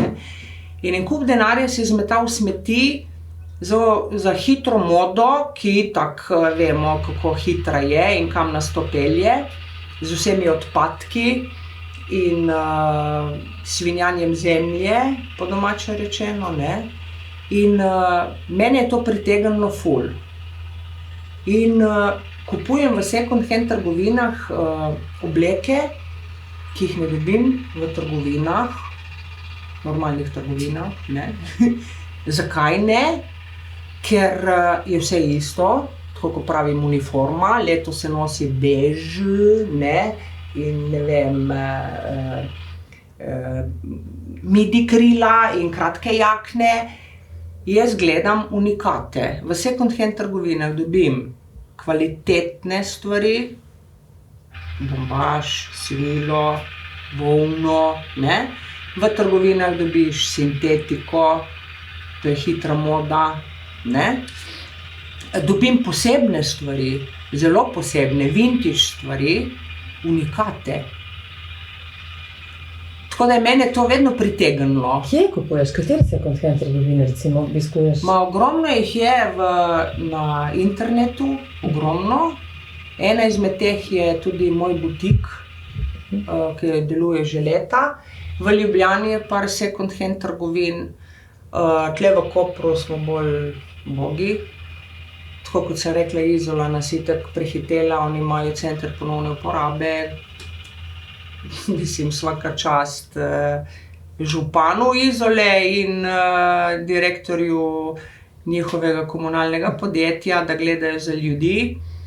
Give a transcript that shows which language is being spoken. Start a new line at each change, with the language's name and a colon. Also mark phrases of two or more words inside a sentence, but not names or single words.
Slovenian: In en kup denarja si zmetal v smeti za hitro modo, ki tako vemo, kako hitra je in kam nas to pelje, z vsemi odpadki in svinjanjem zemlje, po domače rečeno, ne. In mene je to pritegnilo ful. In kupujem v
English: second hand
Slovenian: trgovinah obleke, ki jih ne dobim v trgovinah, normalnih trgovinah, ne. Zakaj ne? Ker je vse isto, tako kot pravim uniforma, letos se nosi bež, ne, in ne vem, midi krila in kratke jakne. Jaz gledam unikate. V
English: second hand
Slovenian: trgovinah dobim kvalitetne stvari, bombaž, svilo, volno, ne. V trgovinah dobiš sintetiko, to je hitra moda, ne. Dobim posebne stvari, zelo posebne, vintage stvari, unikate. Tako da je mene to vedno pritegnilo. Kje kupuješ? Katere
English: second hand
Slovenian: trgovine recimo obiskuješ? Ogromno jih je na internetu, ogromno. Ena izmed teh je tudi moj butik, ki deluje že leta. V Ljubljani je par
English: second hand
Slovenian: trgovin, tle v Kopru smo bolj ubogi. Tako kot sem rekla, Izola nas itak prehitela, oni imajo center ponovne uporabe. Mislim,
Croatian: svaka čast
Slovenian: županu Izole in direktorju njihovega komunalnega podjetja, da gledajo za ljudi.